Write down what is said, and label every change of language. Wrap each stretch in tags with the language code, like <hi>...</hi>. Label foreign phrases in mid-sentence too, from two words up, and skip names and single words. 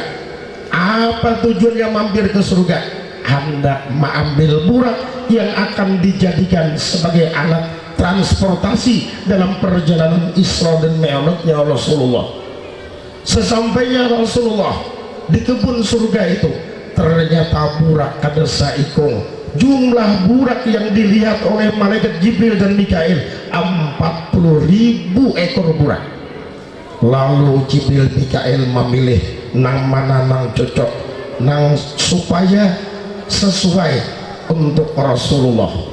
<bjn>Apa tujuannya mampir ke surga? Hendak mengambil burak yang akan dijadikan sebagai alat transportasi dalam perjalanan Isra dan Mi'rajnya Rasulullah. Sesampainya Rasulullah di kebun surga itu, ternyata burak kada saikung. Jumlah burak yang dilihat oleh malaikat Jibril dan Mikail 40.000 ekor burak. Lalu Jibril Mikail memilih nang mana nang cocok, nang supaya sesuai untuk Rasulullah.</bjn>